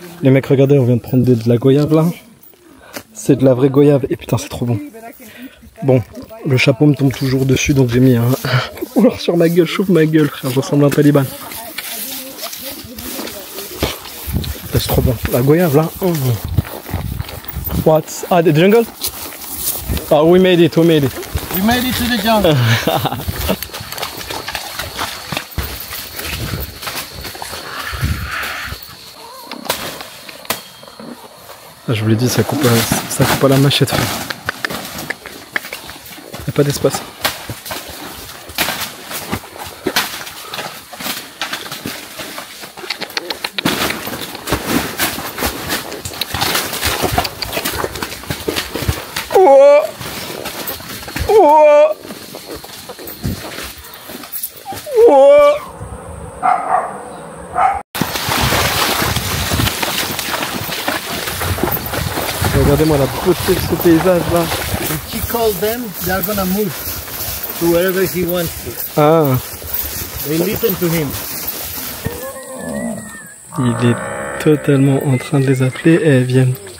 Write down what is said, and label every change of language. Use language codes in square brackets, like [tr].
[fr] Les mecs regardez, on vient de prendre de la goyave là. C'est de la vraie goyave et putain c'est trop bon. Bon, le chapeau me tombe toujours dessus donc j'ai mis un foulard sur ma gueule, chauffe ma gueule frère, je ressemble à un taliban. C'est trop bon, la goyave là. [en] What? Ah, the jungle? Oh, we made it. We made it to the jungle. [fr] Ah, je vous l'ai dit, ça coupe à la machette, frère. Y a pas d'espace. Oh. Oh. Regardez-moi la beauté de ce paysage là. [en] If he calls them, they are gonna move to wherever he wants to. Ah. They listen to him. [fr] Il est totalement en train de les appeler et elles viennent.